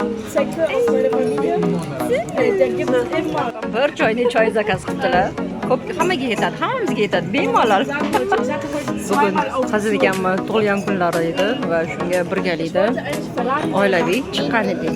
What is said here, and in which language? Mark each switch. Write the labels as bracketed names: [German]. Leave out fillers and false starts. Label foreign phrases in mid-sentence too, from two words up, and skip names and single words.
[German] Sektor aus meiner Familie. Der gibt es immer. [Uzbek] Bir choyni choy zakaz qildilar. Ko'p hammaga yetadi, hammamizga yetadi, bemalol. Bugun Hazil ekanmi tug'ilgan kunlari edi va shunga birgalikda oilaviy chiqqan edik.